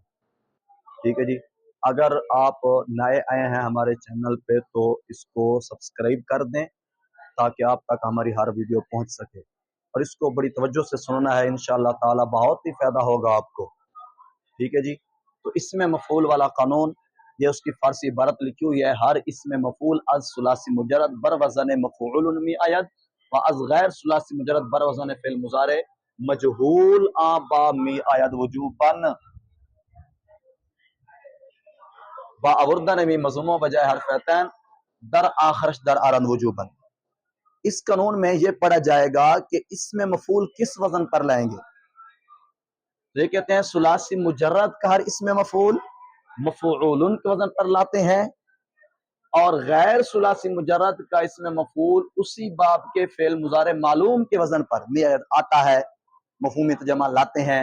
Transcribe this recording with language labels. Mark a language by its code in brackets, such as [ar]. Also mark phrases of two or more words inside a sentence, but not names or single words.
[ur] ٹھیک ہے جی، اگر آپ نئے آئے ہیں ہمارے چینل پہ تو اس کو سبسکرائب کر دیں تاکہ آپ تک ہماری ہر ویڈیو پہنچ سکے، اور اس کو بڑی توجہ سے سننا ہے، [ar] انشاءاللہ تعالی [ur] بہت ہی فائدہ ہوگا آپ کو۔ ٹھیک ہے جی، تو اس میں مفعول والا قانون، یہ اس کی فارسی عبارت لکھی ہوئی ہے: [fa] ہر اسم مفعول از ثلاثی مجرد بر وزن مفعول می آید و از غیر ثلاثی مجرد بر وزن فعل مضارع مجهول با می آید وجوباً با آوردن می مضموم بجائے حرفتین در آخرش در آرن وجوباً۔ [ur] اس قانون میں یہ پڑھا جائے گا کہ اسم مفعول کس وزن پر لائیں گے۔ یہ کہتے ہیں ثلاثی مجرد کا ہر اسم مفعول مفعول کے وزن پر لاتے ہیں، اور غیر ثلاثی مجرد کا اسم مفعول اسی باب کے فعل مضارع معلوم کے وزن پر آتا ہے، مفہوم ترجمہ لاتے ہیں۔